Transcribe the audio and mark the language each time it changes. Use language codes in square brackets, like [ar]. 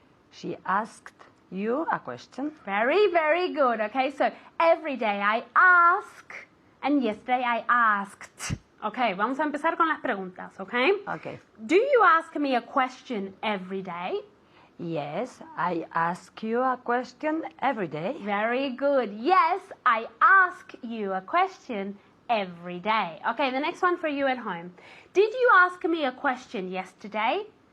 [en] She asked you a question. Very, very good, ¿ok? So every day I ask and yesterday I asked. [es] Ok, vamos a empezar con las preguntas, ¿ok? [en] Okay. Do you ask me a question every day? Yes, I ask you a question every day. Very good. Yes, I ask you a question every day. Okay, the next one for you at home. Did you ask me a question yesterday?